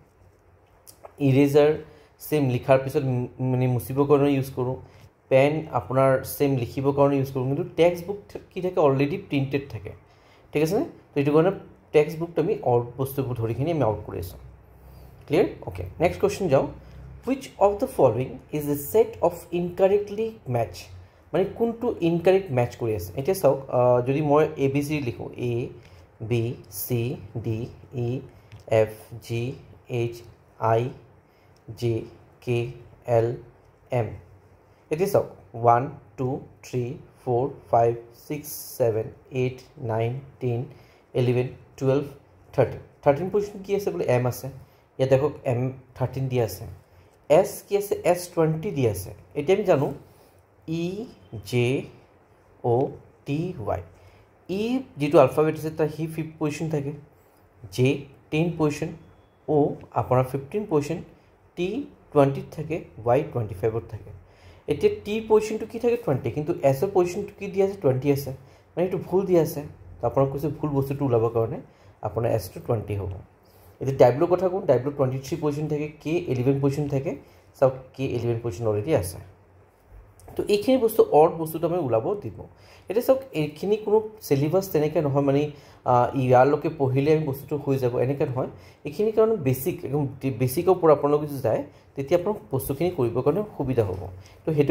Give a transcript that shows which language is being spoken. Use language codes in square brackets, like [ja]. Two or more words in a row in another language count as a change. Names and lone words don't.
[as] ইৰেজাৰ সেম লিখাৰ পিছত মানে মুছিবৰ কাৰণে ইউজ কৰো পেন আপোনাৰ সেম লিখিবৰ কাৰণে ইউজ কৰো কিন্তু টেক্সটবুক কি থাকে [en] already printed [as] থাকে ঠিক আছে তো এটো কাৰণে টেক্সটবুকটো আমি আউট বস্তুবোৰ ধৰিখিনি আমি আউট কৰি আছো [en] clear okay next question [as] যাও [en] which of the following is a set of incorrectly match [as] মানে কোনটো [en] incorrect match [as] কৰি আছে এটা চাওক যদি মই ABC লিখো A B C D E F G H I [en] J K L M It is 1, 2, 3, 4, 5, 6, 7, 8, 9, 10, 11, 12, 13. [as] 13 position কি আছে বলে M আছে ইয়া দেখো M13 দি আছে S কি আছে S20 দি আছে এটা আমি জানো E J O T Y E যেটো আলফাবেট আছে তা হি 5th পজিশন থাকে J 10 পজিশন O আপোনাৰ 15 পজিশন T 20 থাকে Y 25 থাকে এতিয়া টি পজিশনটো কি থাকে 20 কিন্তু এস এর পজিশনটো কি দিয়া আছে 20 আছে মানে এটো ভুল দিয়া আছে তো আপোনাৰ কৈছে ভুল বস্তুটো উলাব কাৰণে আপোনাৰ এস টো 20 হ'ব এতিয়া ডাব্লিউ কথা কোন ডাব্লিউ 23 পজিশন থাকে কে 11 পজিশন থাকে সব কে 11 পজিশন অলৰেডি আছে তো এইখিনি বস্তু অড বস্তুটো আমি উলাব দিব এটা সব এইখিনি কোনো সিলেবাস তেনেকে নহয় মানে ইয়াৰলৈকে পঢ়িলে আমি বস্তুটো হৈ যাব এনেকে নহয় এইখিনি কাৰণ বেসিক একদম বেসিকৰ পৰা আপোনালোকে যদি যায় তেতিয়া আপোনাক বস্তুখিনি কৰিব কাৰণে সুবিধা হ'ব তো হেতু